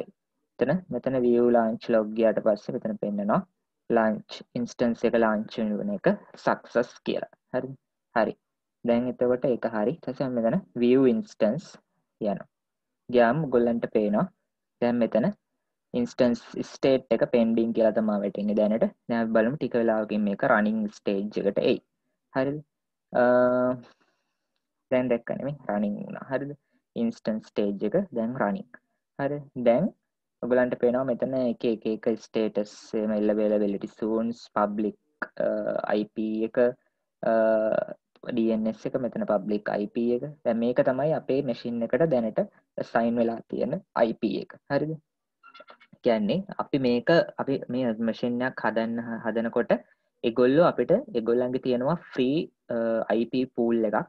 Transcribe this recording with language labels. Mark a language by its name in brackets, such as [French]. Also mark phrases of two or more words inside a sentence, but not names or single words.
[Sinhala] මෙතන [English] view launch log [Sinhala] ගියාට පස්සේ මෙතන පෙන්නනවා [English] launch instance [Sinhala] එක launch වෙන එක success කියලා. හරිද? හරි. දැන් එතකොට ඒක හරි. ඊට පස්සේ මෙතන [English] view instance [Sinhala] යනවා. ගියාම ඔයගොල්ලන්ට පේනවා දැන් මෙතන [English] instance state [Sinhala] එක pending කියලා තමයි වැටෙන්නේ දැනට. දැන් අපි බලමු ටික වෙලාවකින් මේක [English] running stage [Sinhala] එකට එයි. හරිද? දැන් දැක්ක නෙමෙයි running වුණා. හරිද? [English] instance stage [Sinhala] එක දැන් running. හරි. දැන් ඔයගලන්ට පේනවා මෙතන එක status එහෙම [English] availability zones public IP [Sinhala] එක DNS එක මෙතන [English] public IP [Sinhala] එක. දැන් මේක තමයි අපේ machine එකට දැනට assign වෙලා තියෙන IP එක. හරිද? කියන්නේ අපි මේ machine එකක් හදනකොට ඒගොල්ලෝ අපිට ඒගොල්ලන්ගේ තියෙනවා [English] free IP pool [Sinhala] එකක්.